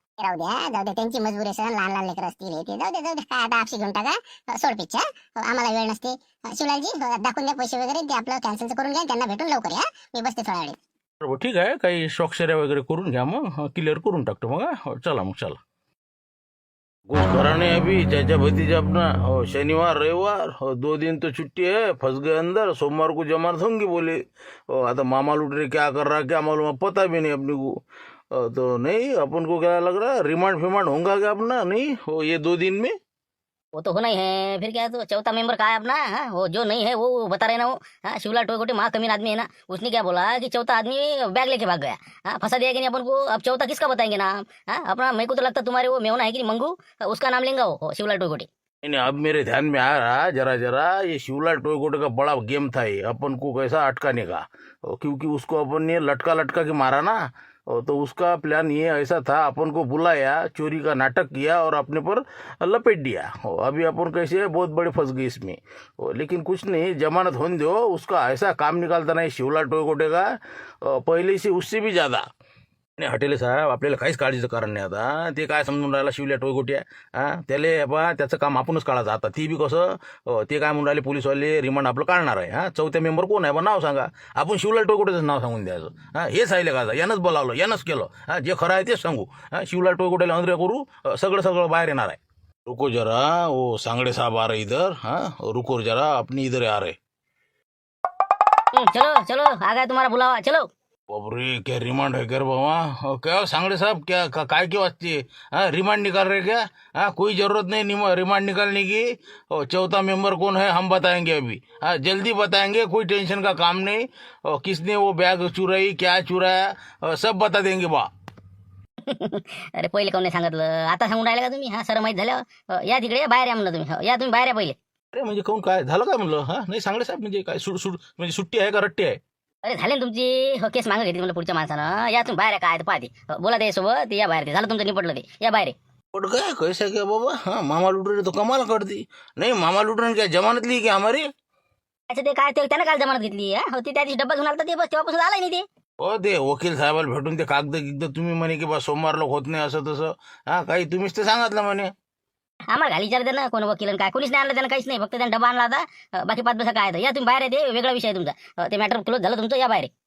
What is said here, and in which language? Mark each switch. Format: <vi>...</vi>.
<mr>राहू द्या, जाऊ द्या, त्यांची मजबुरी असेल, लहान लहान लेकर असतील ते. जाऊ द्या काय आता आपशी घेऊन टाका, सोड पिच्छा. आम्हाला वेळ नसते. शिवलालजी, दाखवून द्या पैसे वगैरे, ते आपलं कॅन्सल करून घ्या, त्यांना भेटून लवकर या. मी बसते थोड्या वेळ. बरोबर, ठीक आहे. काही स्वाक्षऱ्या वगैरे करून घ्या, मग क्लिअर करून टाकतो मग. हो, चला मग, चला.</mr> <hi>कुछ करा नहीं अभी चाचा भतीजा अपना. हो, शनिवार रविवार, हो 2 दिन तो छुट्टी है, फंस गए अंदर. सोमवार को जमानत होंगी बोले. हो, आता मामा लूट रहे, क्या कर रहा क्या मालूम, पता भी नहीं अपने को. तो नहीं अपन को क्या लग रहा है रिमांड फिमांड होगा क्या अपना नहीं हो ये 2 दिन में? वो तो होना ही है, फिर क्या है, तो चौथा मेंबर कहा है अपना, हाँ वो जो नहीं है वो बता रहे ना वो, हाँ शिवलाल टोयकोटे महा कमीन आदमी है ना, उसने क्या बोला कि चौथा आदमी बैग लेके भाग गया, हाँ फंसा दिया कि नहीं अपन को, अब चौथा किसका बताएंगे नाम, हाँ अपना, मेरे को तो लगता तुम्हारे वो मेवना है कि नहीं मंगू, उसका नाम लेंगे वो शिवलाल टोयकोटे। नहीं अब मेरे ध्यान में आ रहा जरा जरा ये शिवलाल टोयकोटे का बड़ा गेम था ये अपन को कैसा अटकाने का, क्योंकि उसको अपन ने लटका लटका के मारा ना, तो उसका प्लान ये ऐसा था अपन को बुलाया, चोरी का नाटक किया और अपने पर लपेट दिया। अभी अपन कैसे बहुत बड़े फंस गए इसमें, लेकिन कुछ नहीं, जमानत होने दो, उसका ऐसा काम निकालता नाही शिवलाल टोयकोटे का पहिले से उससे भी ज़्यादा।</hi> <mr>नाही हॉटेले साहेब आपल्याला काहीच काळजीचं कारण नाही आता, ते काय समजून राहिला शिवल्या टोयकोट्या, हां त्याला बा त्याचं काम आपणच काढायचं आता, ती बी कसं ते काय म्हणून राहिले पोलीसवाले रिमांड आपलं काढणार आहे, हां चौथ्या मेंबर कोण आहे बा नाव सांगा, आपण शिवलाल टोयकोटेचं नाव सांगून द्यायचं, हां हेच आहे का यानंच बोलावलं यानंच केलं, हां जे खरं आहे तेच सांगू, हां शिवलाल टोयकोटेला अंदर करू, सगळं बाहेर येणार आहे।</mr> <hi>रुको जरा वो सांगड़े साहब आ रहे इधर, हाँ रुको जरा अपनी इधर आ रहे। चलो चलो आ गया तुम्हारा बुलावा, चलो। बापरे क्या रिमांड है क्या बाबा, क्या सांगड़े साहब क्या काय के वास्ते हाँ रिमांड निकाल रहे क्या, हाँ कोई जरूरत नहीं रिमांड निकालने की, चौथा मेंबर कौन है हम बताएंगे अभी, हाँ जल्दी बताएंगे, कोई टेंशन का काम नहीं, किसने वो बैग चुराई क्या चुराया सब बता देंगे बा।</hi> <mr>अरे पहिले कोण नाही सांगितलं, आता सांगून राहिले का तुम्ही, हा सर माहीत झालं, या तिकडे बाहेर या म्हणलं तुम्ही, या तुम्ही बाहेर या पहिले। अरे म्हणजे कोण काय झालं काय म्हणलं, हा नाही सांगड़े साहेब म्हणजे काय म्हणजे सुट्टी आहे का रट्टी आहे? अरे झाले ना तुमची केस मागं घेतली म्हणलं पुढच्या माणसानं, या तुम्ही बाहेर काय पाहते, बोला ते सोबत ते या बाहेर, ते झालं तुमचं निपटलं ते या बाहेर।</mr> <hi>पट गया कैसा क्या बाबा, हाँ मामा लूट रहे तो कमाल कर दी, नहीं मामा लूट रहे क्या जमानत ली क्या हमारी?</hi> <mr>अच्छा ते काय त्यानं काल जमानत घेतली, ती त्या दिवशी डब्बा घेऊन आला ते, बस तेव्हापासून आलाय नाही ते। हो ते वकील साहेबाला भेटून ते कागद तुम्ही म्हणे की बा सोमवार लोक होत नाही असं तसं, हा काही तुम्हीच ते सांगितलं म्हणे। आम्हाला घाली विचार ना कोण वकील काय, कोणीच नाही आणलं त्यानं, काहीच नाही, फक्त त्यानं डबा आणला होता, बाकी 5 पैसा काय आहे, या तुम्ही बाहेर आहे, ते वेगळा विषय आहे तुमचा, ते मॅटर क्लोज झालं तुमचं, या बाहेर।</mr>